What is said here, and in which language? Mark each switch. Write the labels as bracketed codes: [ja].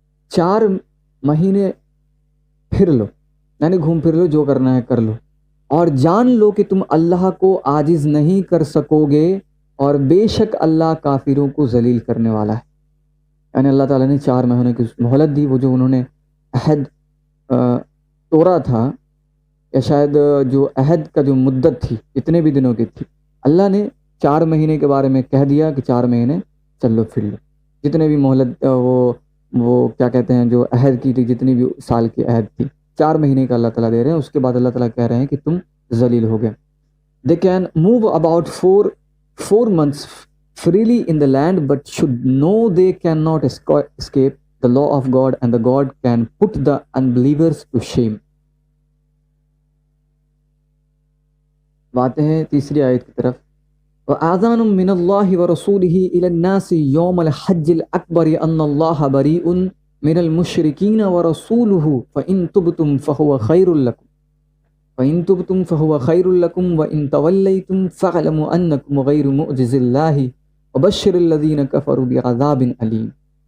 [ur] 4 مہینے پھر لو، یعنی گھوم پھر لو، جو کرنا ہے کر لو، اور جان لو کہ تم اللہ کو عاجز نہیں کر سکو گے، اور بے شک اللہ کافروں کو ذلیل کرنے والا ہے۔ یعنی اللہ تعالیٰ نے 4 مہینے کی مہلت دی، وہ جو انہوں نے عہد توڑا تھا، یا شاید جو عہد کا جو مدت تھی اتنے بھی دنوں کی تھی، اللہ نے 4 مہینے کے بارے میں کہہ دیا کہ 4 مہینے چل لو پھر لو، جتنے بھی مہلت وہ کیا کہتے ہیں جو عہد کی تھی، جتنی بھی سال کی عہد تھی، 4 مہینے کا اللہ تعالیٰ دے رہے ہیں. اس کے بعد اللہ تعالیٰ کہہ رہے ہیں کہ تم ذلیل ہو گئے. [en] They can move about four months freely in the land, but should know they cannot escape the law of God, and the God can put the unbelievers to shame. [ur] باتیں ہیں تیسری آیت کی طرف. [ar] وَآذَانٌ مِّنَ اللَّهِ وَرَسُولِهِ إِلَى النَّاسِ يَوْمَ الْحَجِّ الْأَكْبَرِ أَنَّ اللَّهَ بَرِيءٌ مِّنَ الْمُشْرِكِينَ وَرَسُولُهُ فَإِن تُبْتُمْ فَهُوَ خَيْرٌ لَكُمْ وَإِن تُبْتُمْ فَهُوَ خَيْرٌ لَكُمْ وَإِن تَوَلَّيْتُمْ فَاعْلَمُوا أَنَّكُمْ غَيْرُ مُعْجِزِي اللَّهِ وَبَشِّرِ الَّذِينَ كَفَرُوا بِعَذَابٍ أَلِيمٍ.